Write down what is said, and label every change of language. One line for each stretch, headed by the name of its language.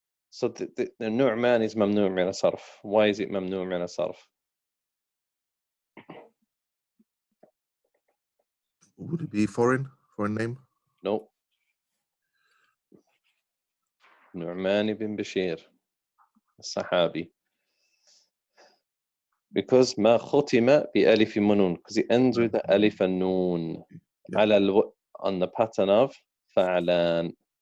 English: So the نعمان is ممنوع من الصرف. Why is it ممنوع من الصرف? Would it be foreign name? No.
Arabic: نعمان بن بشير الصحابي. Because ما ختم بألف ونون.
English: Because it ends with the ألف and noon. Yeah. على on the pattern of فعلان.